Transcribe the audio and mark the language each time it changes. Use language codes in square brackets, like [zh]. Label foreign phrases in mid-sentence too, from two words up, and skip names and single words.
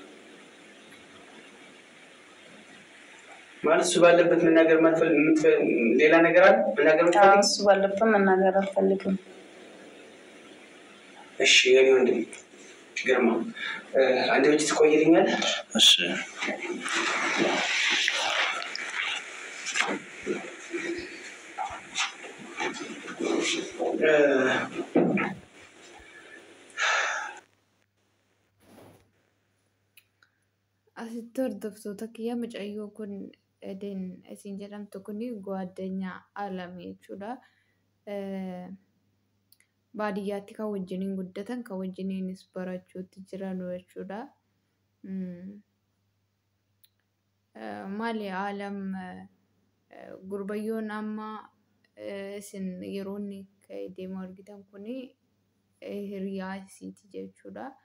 [am] ማለት እሱ ባለበት መናገር ሌላ ነገር አለ? መናገር የምትፈልጊው? እሱ ባለበት መናገር አልፈልግም። እሺ የኔ ወንድም ግርማ፣ አንድ ወጭ ትቆይልኛለህ? እሺ። [om] asitti hordoftoota kiyya mucayyoo kun Eden isin jedhamtu kun ጓደኛ አለም jechuudha. Baadiyyaatti kan wajjiniin guddatan kan wajjiniinis barachuutti jiran jechuudha. Maali alam gurbayyoon amma isin yeroo inni deemu argitan kun hiriyaa isiiti jechuudha.